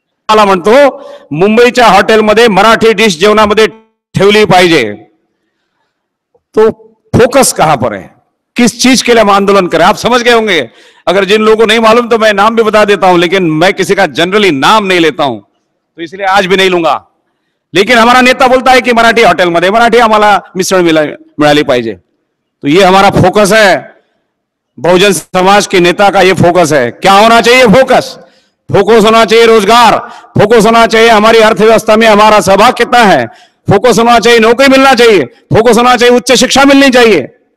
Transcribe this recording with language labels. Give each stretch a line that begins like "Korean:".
Marathi: मला म्हणतो मुंबईच्या हॉटेलमध्ये मराठी डिश जेवणामध्ये ठेवली पाहिजे।
Hindi: तो फोकस कहां पर है? किस चीज के लिए हम आंदोलन करें? आप समझ गए होंगे। अगर जिन लोगों को नहीं मालूम तो मैं नाम भी बता देता हूं, लेकिन मैं किसी का जनरली नाम नहीं लेता हूं, तो इसलिए आज भी नहीं लूंगा। लेकिन हमारा नेता बोलता है कि
Marathi: मराठी हॉटेलमध्ये मराठी आम्हाला मिसळ मिळाली पाहिजे।
Hindi: तो ये हमारा फोकस है, बहुजन समाज के नेता का ये फोकस है। क्या होना चाहिए फोकस? फोकस होना चाहिए रोजगार, फोकस होना चाहिए हमारी अर्थव्यवस्था में हमारा सहभाग कितना है, फोकस होना चाहिए नौकरी मिलना चाहिए, फोकस होना चाहिए उच्च शिक्षा मिलनी चाहिए।